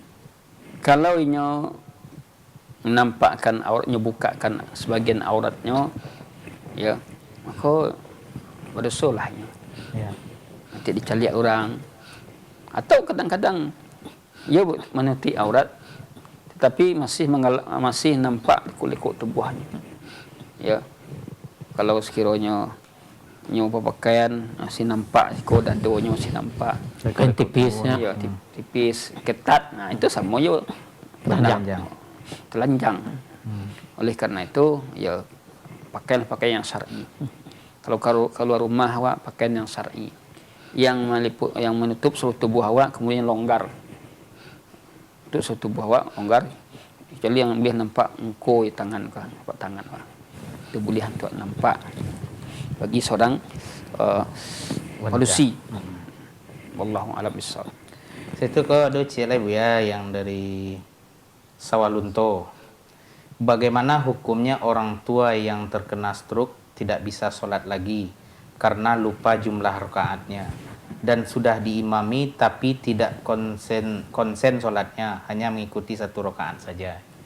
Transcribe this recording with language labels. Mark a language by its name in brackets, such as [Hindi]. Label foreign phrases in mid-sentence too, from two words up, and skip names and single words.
[Indonesian] Kalau inyo menampakkan auratnya, bukakan sebagian auratnya, ya, maka berdosa lah. Ya. [Minangkabau] Nanti dicaliak orang. [Indonesian] Atau kadang-kadang ia menutup aurat, tetapi masih nampak kulit tubuhnya. Ya. [Minangkabau] Kalau sekiranya nyo pakaian si nampak iko dadonyo si nampak. [Indonesian] Kain tipisnya. Ya, tipis, ketat. Nah, itu sama yo telanjang. Oleh karena itu, ya pakaian yang syar'i. Kalau keluar rumah awak pakaian yang syar'i. Yang menutup seluruh tubuh awak kemudian longgar. Untuk seluruh tubuh awak longgar. Kecuali yang lebih nampak engko di tangan kan, nampak tangan awak. Itu boleh untuk nampak bagi seorang manusia. [Arabic] Wallahu a'lam bishawab. [Indonesian] Situ kok ada cilai bu ya yang dari Sawalunto. Bagaimana hukumnya orang tua yang terkena stroke tidak bisa sholat lagi karena lupa jumlah rakaatnya dan sudah diimami tapi tidak konsen sholatnya, hanya mengikuti 1 rakaat saja.